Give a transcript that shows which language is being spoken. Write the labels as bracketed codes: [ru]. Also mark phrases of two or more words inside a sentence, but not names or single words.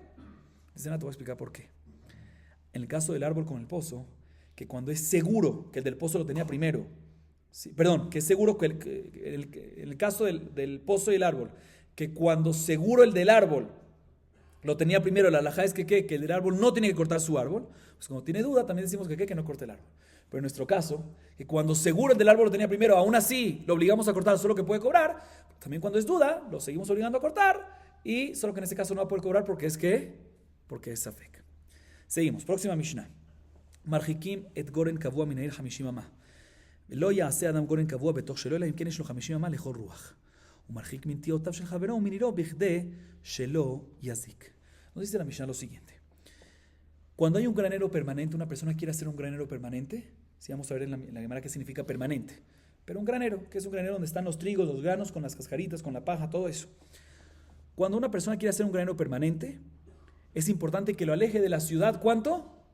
[es] Dice, te voy a explicar por qué. En el caso del árbol con el pozo, que cuando es seguro que el del pozo lo tenía primero, sí, perdón, que es seguro que en el caso del pozo y el árbol, que cuando seguro el del árbol lo tenía primero, la halajá es que el del árbol no tiene que cortar su árbol, pues cuando tiene duda también decimos que no corte el árbol. Pero en nuestro caso, que cuando seguro el del árbol lo tenía primero, aún así lo obligamos a cortar solo que puede cobrar, también cuando es duda, lo seguimos obligando a cortar, y solo que en este caso no va a poder cobrar porque es safek. Seguimos, próxima Mishnah. [he] מרחיקים את גורן קבוע מן העיר 50 אמה. ולא יעשה אדם גורן קבוע בתוך שלו, אלא אם כן יש לו 50 אמה לכל רוח. הוא מרחיק מנטיותיו של חברו ומנירו בכדי שלא יזיק. [es] Nos dice la Mishnah lo siguiente. Cuando hay un granero permanente, una persona quiere hacer un granero permanente, si vamos a ver en la Gemara qué significa permanente. Pero un granero, que es un granero donde están los trigos, los granos, con las cascaritas, con la paja, todo eso. Cuando una persona quiere hacer un granero permanente, es importante que lo aleje de la ciudad, ¿cuánto?